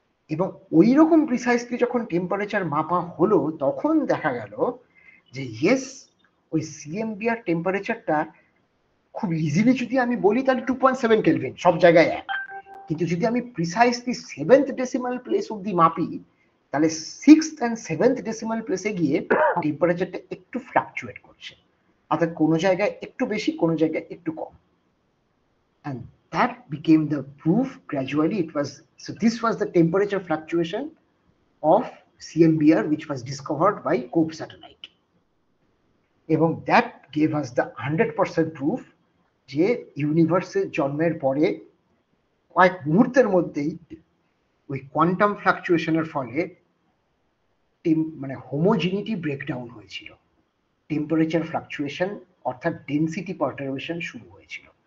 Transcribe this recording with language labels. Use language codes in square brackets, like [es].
[bn] এবং ওই রকম প্রিসাইসলি যখন টেম্পারেচার মাপা হলো তখন দেখা গেল যে ইয়েস ওই সিএমবিআর টেম্পারেচারটা খুব ইজিলি যদি আমি বলি তাহলে 2.7 কেলভিন সব জায়গায় এক, কিন্তু যদি আমি প্রিসাইসলি 7th ডেসিমাল প্লেস অব্দি মাপি তাহলে 6th and 7th ডেসিমাল প্লেসে গিয়ে টেম্পারেচারটা একটু ফ্লাকচুয়েট করছে, অর্থাৎ কোনো জায়গায় একটু বেশি কোনো জায়গায় একটু কম। [en] And that became the proof gradually. So this was the temperature fluctuation of CMBR which was discovered by COPE satellite. [bn] এবং [en] that gave us the 100% proof [bn] যে ইউনিভার্সের জন্মের পরে কয়েক মুহূর্তের মধ্যেই ওই কোয়ান্টাম ফ্লাকচুয়েশনের ফলে মানে হোমোজিনিটি ব্রেকডাউন হয়েছিল, টেম্পারেচার ফ্লাকচুয়েশন অর্থাৎ ডেন্সিটি পারটারবেশন শুরু হয়েছিল।